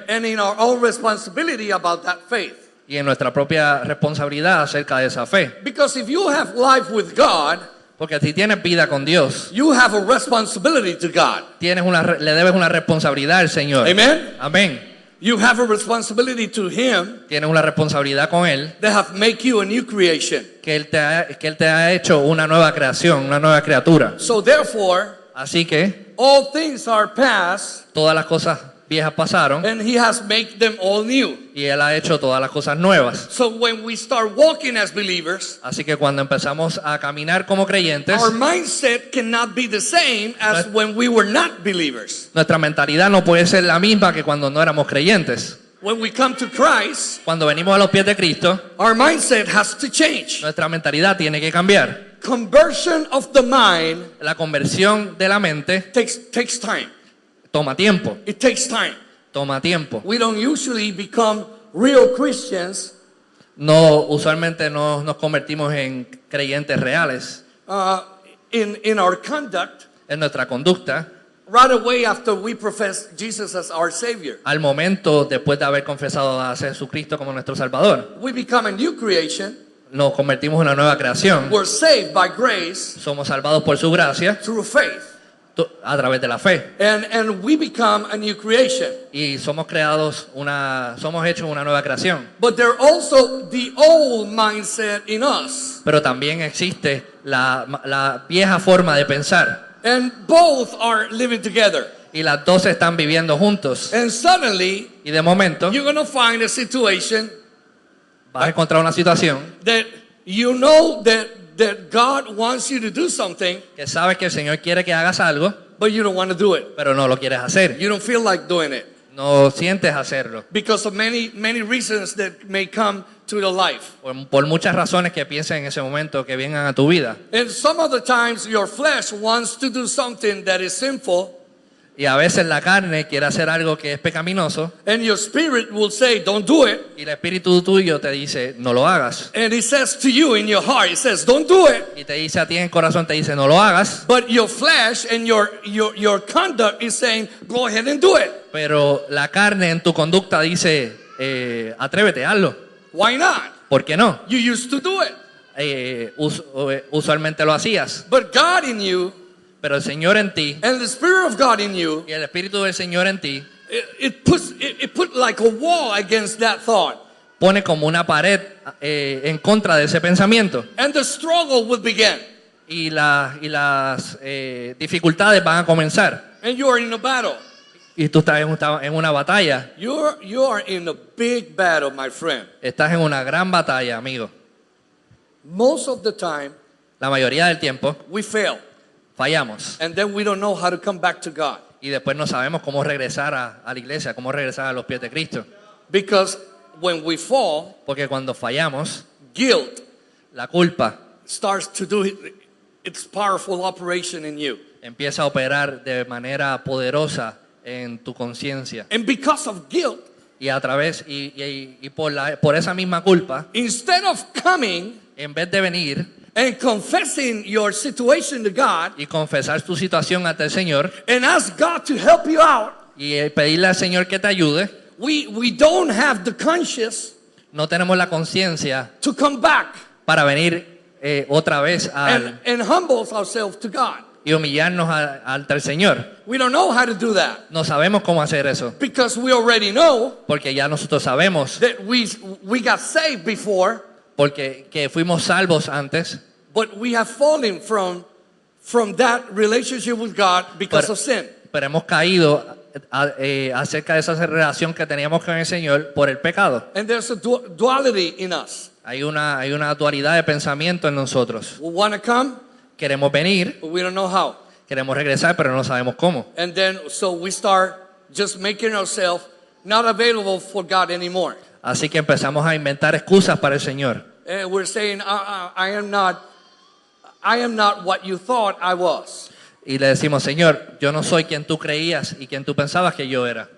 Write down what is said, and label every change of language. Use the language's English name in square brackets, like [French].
[English] and in our own responsibility about that faith. [Spanish] y en nuestra propia responsabilidad acerca de esa fe. [English] Because if you have life with God, [Spanish] Porque si tienes vida con Dios, [English] you have a responsibility to God. [Spanish] le debes una responsabilidad al Señor. [English] Amen? [Spanish] Amén. [English] You have a responsibility to Him [Spanish] Tienes una responsabilidad con Él, [English] that have make you a new creation. [Spanish] que Él te ha hecho una nueva creación, una nueva criatura. [English] So therefore, [Spanish] Así que [English] all things are past, [Spanish] todas las cosas viejas pasaron [English] and He has made them all new. [Spanish] y Él ha hecho todas las cosas nuevas. [English] So when we start walking as believers, [Spanish] Así que cuando empezamos a caminar como creyentes, [English] our mindset cannot be the same as when we were not believers. [Spanish] nuestra mentalidad no puede ser la misma que cuando no éramos creyentes. [English] When we come to Christ, [Spanish] Cuando venimos a los pies de Cristo, [English] our mindset has to change. [Spanish] nuestra mentalidad tiene que cambiar. [English] Conversion of the mind [Spanish] La conversión de la mente [English] takes time. [Spanish] toma tiempo, [English] It takes time. [Spanish] toma tiempo. [English] We don't usually become real Christians [Spanish] Usualmente no nos convertimos en creyentes reales [English] in our conduct [Spanish] en nuestra conducta [English] right away after we profess Jesus as our Savior. [Spanish] al momento después de haber confesado a Jesucristo como nuestro Salvador. [English] We become a new creation. [Spanish] Nos convertimos en una nueva creación. [English] We're saved by grace [Spanish] Somos salvados por su gracia [English] through faith. [Spanish] a través de la fe. [English] And we become a new creation. [Spanish] Y somos hechos una nueva creación. [English] But there also the old mindset in us. [Spanish] Pero también existe la vieja forma de pensar. [English] And both are living together. [Spanish] Y las dos están viviendo juntos. [English] And suddenly, [Spanish] Y de momento [English] you're going to find a situation [Spanish] vas a encontrar una situación [English] that you know that God wants you to do something, [Spanish] que sabes que el Señor quiere que hagas algo, [English] but you don't want to do it. [Spanish] pero no lo quieres hacer. [English] You don't feel like doing it [Spanish] No sientes hacerlo. [English] because of many reasons that may come to your life. [Spanish] Por muchas razones que pienses en ese momento que vengan a tu vida. [English] And some of the times your flesh wants to do something that is sinful, [Spanish] Y a veces la carne quiere hacer algo que es pecaminoso [English] and your spirit will say, don't do it. [Spanish] y el espíritu tuyo te dice, no lo hagas. [English] And it says to you in your heart, it says, don't do it. [Spanish] Y te dice a ti en el corazón, te dice, no lo hagas. [English] But your flesh and your conduct is saying, go ahead and do it. [Spanish] Pero la carne en tu conducta dice, atrévete, hazlo. [English] Why not? [Spanish] ¿Por qué no? [English] You used to do it. [Spanish] Usualmente lo hacías. [English] But God in you [Spanish] Pero el Señor en ti [English] and the Spirit of God in you, [Spanish] y el Espíritu del Señor en ti [English] it put like a wall against that thought. [Spanish] pone como una pared en contra de ese pensamiento. [English] And the struggle will begin. [Spanish] Y las dificultades van a comenzar. [English] And you are in a battle. [Spanish] Y tú estás en una batalla. [English] You are in a big battle, my friend. [Spanish] Estás en una gran batalla, amigo. [English] Most of the time, [Spanish] La mayoría del tiempo [English] we fail. [Spanish] fallamos. [English] And then we don't know how to come back to God. [Spanish] Y después no sabemos cómo regresar a la iglesia, cómo regresar a los pies de Cristo. [English] Because when we fall, [Spanish] Porque cuando fallamos, [English] guilt [Spanish] la culpa [English] starts to do its powerful operation in you. [Spanish] empieza a operar de manera poderosa en tu conciencia. [English] And because of guilt, [Spanish] Y a través, y por esa misma culpa, [English] instead of coming [Spanish] en vez de venir [English] and confessing your situation to God [Spanish] y confesar tu situación ante el Señor [English] and ask God to help you out, [Spanish] y pedirle al Señor que te ayude, [English] we don't have the conscience [Spanish] no tenemos la conciencia [English] to come back [Spanish] para venir otra vez [English] and humble ourselves to God. [Spanish] y humillarnos ante el Señor. [English] We don't know how to do that [Spanish] No sabemos cómo hacer eso, [English] because we already know [Spanish] porque ya nosotros sabemos [English] that we got saved before, [Spanish] porque que fuimos salvos antes, [English] but we have fallen from that relationship with God because of sin. [Spanish] pero hemos caído acerca de esa relación que teníamos con el Señor por el pecado. [English] And there's a duality in us. [Spanish] Hay una dualidad de pensamiento en nosotros. [English] We want to come, [Spanish] Queremos venir, [English] but we don't know how. [Spanish] queremos regresar, pero no sabemos cómo. [English] And then so we start just making ourselves not available for God anymore. [Spanish] Así que empezamos a inventar excusas para el Señor. [English] And we're saying, I am not what you thought I was. [Spanish] Y le decimos, Señor, yo no soy quien tú creías y quien tú pensabas que yo era.